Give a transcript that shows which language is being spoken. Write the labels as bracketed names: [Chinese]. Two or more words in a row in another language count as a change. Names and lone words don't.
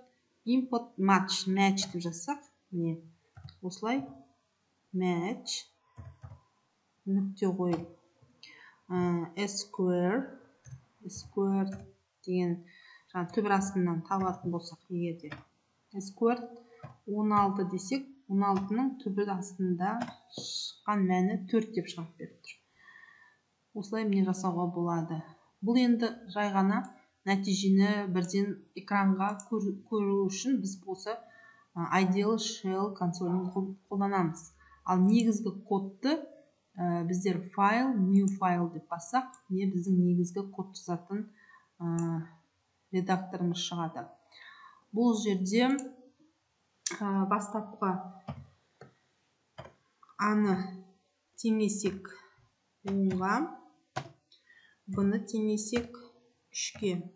[English] Import match [Kazakh] деп жазсақ, міне осылай match нүкте қойып square деген төбір астынан табатын болсақ, егерде square 16 десек, 16-ның төбір астында шыққан мәні 4 деп шығып беріп тұр. Осылай міне жасауға болады. Бұл енді жай ғана нәтижені бірден экранға көру үшін біз болса [English] ideal shell [Kazakh] консолін қолданамыз. Ал негізгі кодты біздер файл, [English] new file [Kazakh] деп бассақ, біздің негізгі код жазатын редакторымыз шығады. Бұл жерде бастапқы A-ны теңесек 10-ға, B-ны теңесек 3-ке.